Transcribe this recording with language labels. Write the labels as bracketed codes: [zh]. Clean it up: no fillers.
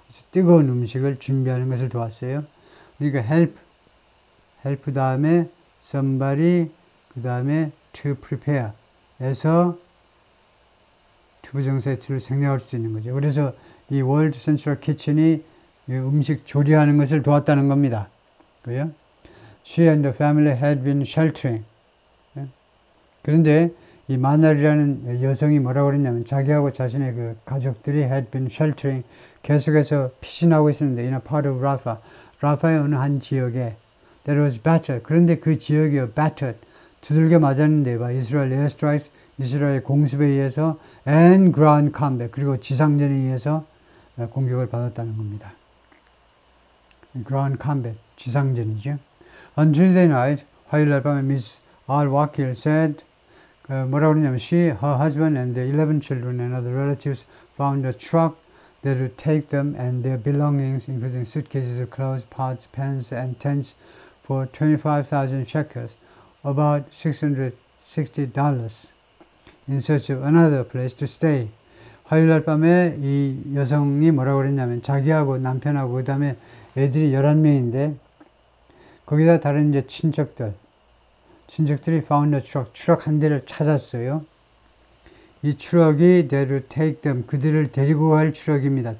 [ko] 뜨거운 음식을 준비하는 것을 도왔어요. 그러니까 help 다음에 somebody, 그 다음에 to prepare 에서 투부정사의 to를 생략할 수 있는 거죠. 그래서 이 World Central Kitchen이 음식 조리하는 것을 도왔다는 겁니다. 그래요? [en] She and the family had been sheltering. [ko] 그런데 이 마날이라는 여성이 뭐라고 그랬냐면 자기하고 자신의 그 가족들이 [en] had been sheltering, [ko] 계속해서 피신하고 있었는데 [en] in a part of Rafah, [ko] 라파의 어느 한 지역에 [en] that was battered. [ko] 그런데 그 지역이 battered, 두들겨 맞았는데 [en] by Israel airstrikes, [ko] 이스라엘 공습에 의해서 [en] and ground combat, [ko] 그리고 지상전에 의해서 공격을 받았다는 겁니다. [en] ground combat, 지상전이죠. On Tuesday night, [ko] 화요일 날 밤에 [en] Miss al-Wakil said, 뭐라고 그러냐면 she, her husband and their 11 children and other relatives found a truck that would take them and their belongings, including suitcases of clothes, pots, pans, and tents, for 25,000 shekels, about $660, in search of another place to stay. [ko] 화요일 날 밤에 이 여성이 뭐라고 그랬냐면 자기하고 남편하고 그 다음에 애들이 11명인데 거기다 다른 이제 친척들이 [en] found a truck, [ko] 트럭 한 대를 찾았어요. 이 트럭이 [en] they would take them, [ko] 그들을 데리고 갈 트럭입니다.